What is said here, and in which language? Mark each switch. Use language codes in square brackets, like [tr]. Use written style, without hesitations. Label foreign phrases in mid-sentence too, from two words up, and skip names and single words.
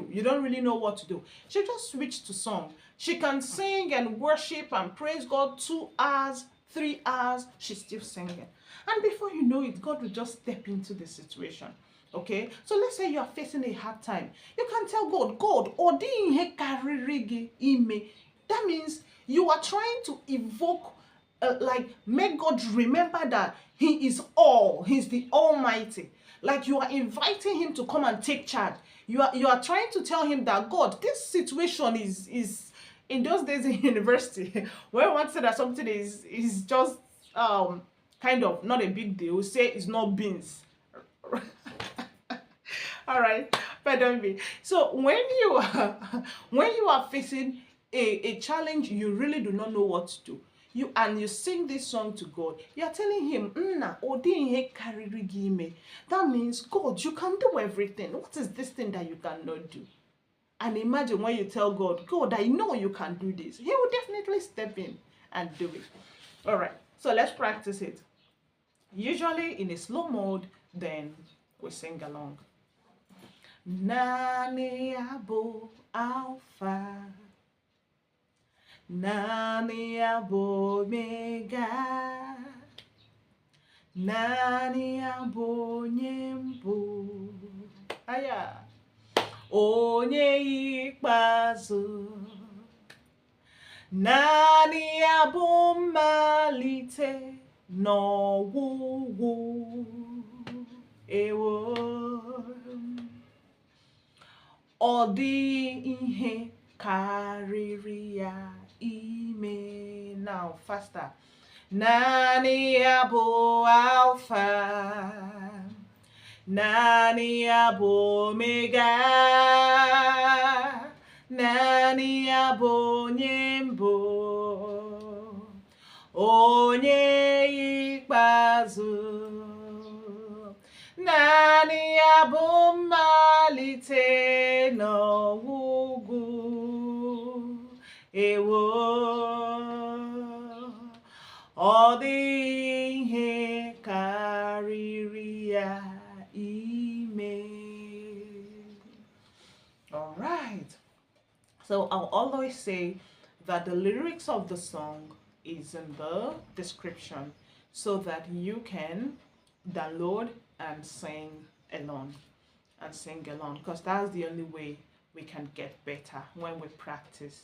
[en] You don't really know what to do. She just switch to song. She can sing and worship and praise God 2 hours, 3 hours, she's still singing. And before you know it, God will just step into the situation. Okay, so let's say you are facing a hard time. You can tell God, God, [ig] ọ dị ihe karịrị gị ime. [en] That means you are trying to evoke, like, make God remember that he is all, he's the Almighty. Like, you are inviting him to come and take charge. You are trying to tell him that, God, this situation is in those days in university, when one said that something is just kind of not a big deal, say it's not beans. All right, pardon me. So when you are facing a challenge, you really do not know what to do. You sing this song to God. You are telling him, [ig] Nna, ọ dị ihe karịrị gị ime. [en] That means, God, you can do everything. What is this thing that you cannot do? And imagine when you tell God, God, I know you can do this. He will definitely step in and do it. All right, so let's practice it. Usually in a slow mode, then we sing along. [ig] Nanị Ya Bụ Alpha, Nanị Ya Bụ Omega, Nanị Ya Bụ Onye Mbụ, Onye Ikpeazụ, Nanị Ya Bụ Mmalite na Ọgwụgwụ. Ewo. Ọ dị ihe karịrị ya ime. [en] Now, faster. [ig] Nanị Ya Bụ Alpha, Nanị Ya Bụ Omega, Nanị Ya Bụ onye mbụ, onye ikpeazụ. Nanị Ya Bụ mmalite n'ọgwụgwụ. Ewo, ọ dịghị ihe karịrị ya ime. [en] All right. So I'll always say that the lyrics of the song is in the description so that you can download and sing along because that's the only way we can get better when we practice.